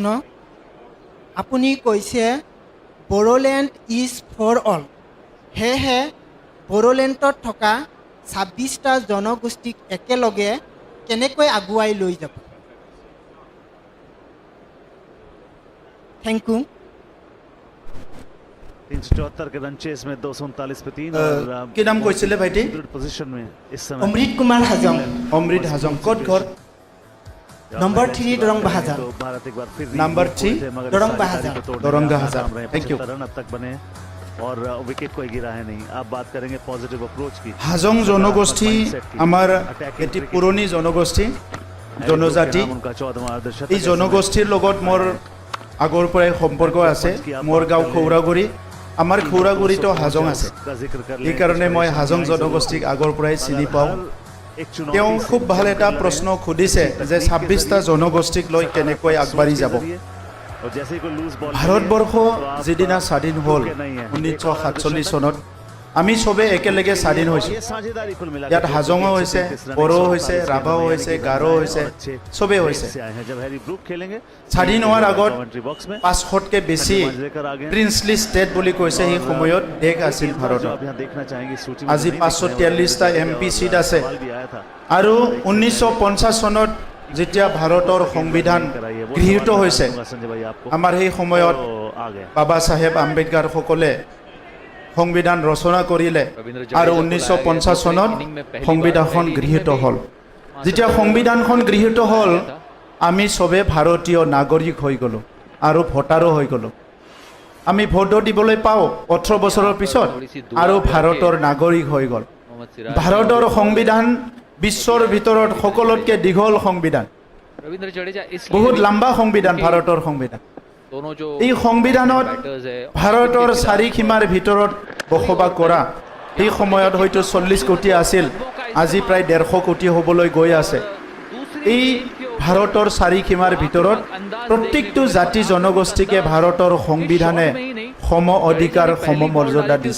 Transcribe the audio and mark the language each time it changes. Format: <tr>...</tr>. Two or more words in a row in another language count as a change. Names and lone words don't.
<as>আপুনি কৈছে</as> <en>Bodoland is for all,</en> <as>সেয়েহে বড়োলেণ্ডত থকা 26টা জনগোষ্ঠীক একেলগে কেনেকৈ আগুৱাই লৈ যাব?</as> <en>Thank you.</en> <hi>374 के रन चेस में 239 पे 3 और</hi> <as>কি নাম কৈছিলে ভাইটি?</as> <hi>पोजीशन में इस समय</hi> <as>অমৃত কুমাৰ হাজং, অমৃত হাজং। ক'ত ঘৰ? নম্বৰ 3 দৰং বাহাজাৰ।</as> <hi>तो भारत एक बार फिर नंबर 3 दरंग बहादुर। दरंग बहादुर।</hi> <en>Thank you.</en> <hi>रन अब तक बने और विकेट कोई गिरा है नहीं। आप बात करेंगे</hi> <en>positive approach</en> <hi>की।</hi> <as>হাজং জনগোষ্ঠী আমাৰ এটি পুৰণি জনগোষ্ঠী, জনজাতি।</as> <hi>उनका 14वां अर्धशतक।</hi> <as>এই জনগোষ্ঠীৰ লগত মোৰ আগৰ পৰাই সম্পৰ্ক আছে। মোৰ গাঁও খৌৰাগুৰি, আমাৰ খৌৰাগুৰিতো হাজং আছে।</as> <hi>का जिक्र कर</hi> <as>সেইকাৰণে মই হাজং জনগোষ্ঠীক আগৰ পৰাই চিনি পাওঁ। তেওঁ খুব ভাল এটা প্ৰশ্ন সুধিছে যে 26টা জনগোষ্ঠীক লৈ কেনেকৈ আগবাঢ়ি যাব।</as> <hi>और जैसे ही कोई</hi> <en>loose ball</en> <as>ভাৰতবৰ্ষ যিদিনা স্বাধীন হ'ল 1947 চনত আমি চবে একেলগে স্বাধীন হৈছোঁ।</as> <hi>ये साझेदारी कुल मिला</hi> <as>ইয়াত হাজঙো হৈছে, বড়ো হৈছে, ৰাভাও হৈছে, গাৰো হৈছে, চবেই হৈছে।</as> <hi>से आए हैं जब हैरी ब्रूक खेलेंगे</hi> <as>স্বাধীন হোৱাৰ আগত</as> <en>commentary box</en> <hi>में</hi> <as>500তকৈ বেছি</as> <hi>लेकर आ गए।</hi> <en>princely state</en> <as>বুলি কৈছে সেই সময়ত দেশ আছিল</as> <hi>जो</hi> <as>ভাৰতত।</as> <hi>आप यहाँ देखना चाहेंगे सूची में</hi> <as>আজি</as> <hi>नहीं</hi> <as>543টা MP চিট আছে</as> <hi>सवाल भी आया था</hi> <as>আৰু 1950 চনত যেতিয়া ভাৰতৰ সংবিধান গৃহীত হৈছে</as> <hi>संजय भाई आपको</hi> <as>আমাৰ সেই সময়ত</as> <hi>तो आ गए</hi> <as>বাবা চাহেব আম্বেদকাৰ সকলে সংবিধান ৰচনা কৰিলে আৰু 1950 চনত সংবিধানখন গৃহীত হ'ল। যেতিয়া সংবিধানখন গৃহীত হ'ল আমি চবে ভাৰতীয় নাগৰিক হৈ গ'লোঁ আৰু ভোটাৰো হৈ গ'লোঁ। আমি ভোটো দিবলৈ পাওঁ 18 বছৰৰ পিছত আৰু ভাৰতৰ নাগৰিক হৈ গ'ল। ভাৰতৰ সংবিধান বিশ্বৰ ভিতৰত সকলোতকৈ দীঘল সংবিধান,</as> <hi>रविंद्र जडेजा</hi> <as>বহুত লম্বা সংবিধান ভাৰতৰ সংবিধান।</as> <hi>दोनों जो</hi> <as>এই সংবিধানত</as> <hi>बैटर्स है</hi> <as>ভাৰতৰ চাৰিসীমাৰ ভিতৰত বসবাস কৰা সেই সময়ত হয়তো 40 কোটি আছিল, আজি প্ৰায় 150 কোটি হ'বলৈ গৈ আছে। এই ভাৰতৰ চাৰিসীমাৰ ভিতৰত প্ৰত্যেকটো জাতি জনগোষ্ঠীকে ভাৰতৰ সংবিধানে সম অধিকাৰ সম মৰ্যাদা দিছে।</as>